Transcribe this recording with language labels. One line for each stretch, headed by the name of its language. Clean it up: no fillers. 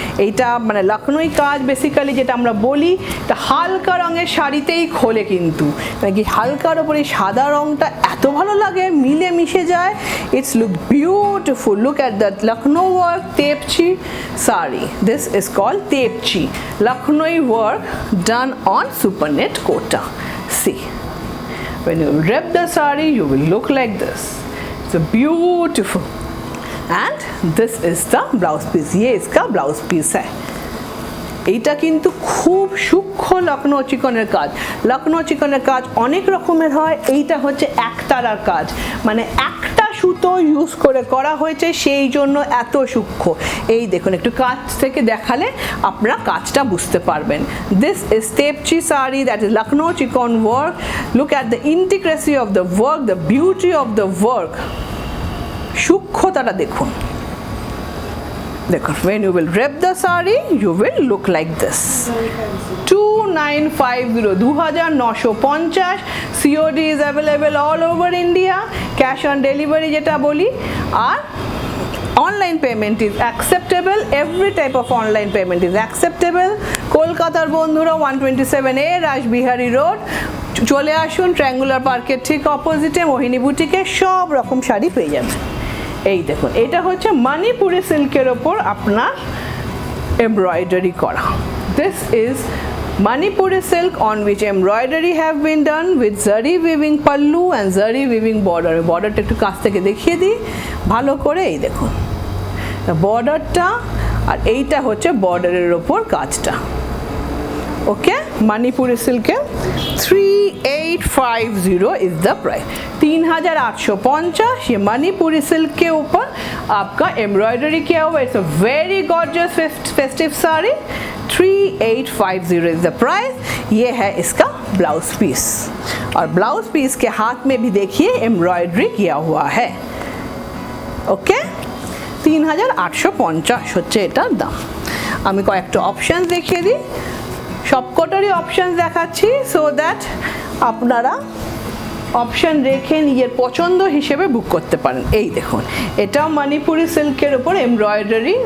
Bangla: এইটা মানে লখনউই কাজ বেসিক্যালি যেটা আমরা বলি, এটা হালকা রঙের শাড়িতেই খোলে, কিন্তু নাকি হালকার ওপরে সাদা রঙটা এত ভালো লাগে, মিলে মিশে যায়।
English: It's look beautiful. Look at the Lucknow work tepchi sari. This is called tepchi Lucknow work done on super net kota. See, when you wrap the sari, you will look like this. It's a beautiful, and this is the blouse piece.
Hindi: ये इसका blouse piece है।
Bangla: এইটা কিন্তু খুব সূক্ষ্ম লখনউ চিকনের কাজ। লখনউ চিকনের কাজ অনেক রকমের হয়, এইটা হচ্ছে একতারার কাজ, মানে একটা সুতো ইউজ করে করা হয়েছে, সেই জন্য এত সূক্ষ্ম। এই দেখুন, একটু কাছ থেকে দেখালে আপনারা কাজটা বুঝতে পারবেন।
English: This is tepchi sari, that is Lucknow chikan work. Look at the intricacy of the work, the beauty of the work,
Bangla: সূক্ষ্মতাটা দেখুন।
English: देखो, when you will wrap the sari, you will look like this. 2950, 2950। COD is available all over India, cash on delivery
Bangla: যেটা বলি,
English: আর online payment is acceptable, every type of online payment is acceptable।
Bangla: কলকাতার বন্ধুরা 127A Rashbehari road চলে আসুন, triangular পার্কের ঠিক অপোজিটে মোহিনী বুটিকে সব রকম শাড়ি পেয়ে যাবেন। এই দেখুন, এটা হচ্ছে মণিপুরি সিল্কের ওপর আপনার এমব্রয়ডারি করা।
English: This is Manipuri silk on which embroidery have been done with zari weaving pallu and zari weaving border।
Bangla: বর্ডারটা একটু কাছ থেকে দেখিয়ে দিই ভালো করে। এই দেখুন বর্ডারটা, আর এইটা হচ্ছে বর্ডারের ওপর কাজটা।
English: Okay, Manipuri silk 3850 is the price, 3850।
Hindi: ये मणिपुरी सिल्क के ऊपर आपका एम्ब्रॉयडरी किया हुआ,
English: It's a very gorgeous festive sari. 3850 is the price.
Hindi: ये है इसका ब्लाउज पीस। और ब्लाउज पीस के हाथ में भी देखिए एम्ब्रॉयडरी किया हुआ है।
Bangla: ओके, 3850 হচ্ছে এটার দাম। আমি কয়েকটা অপশন দেখিয়ে দিই, সবকটারই অপশন দেখাচ্ছি
English: so that
Bangla: আপনারা অপশন রেখে নিজের পছন্দ হিসেবে বুক করতে পারেন। এই দেখুন, এটাও মণিপুরি সিল্কের উপর এমব্রয়ডারি।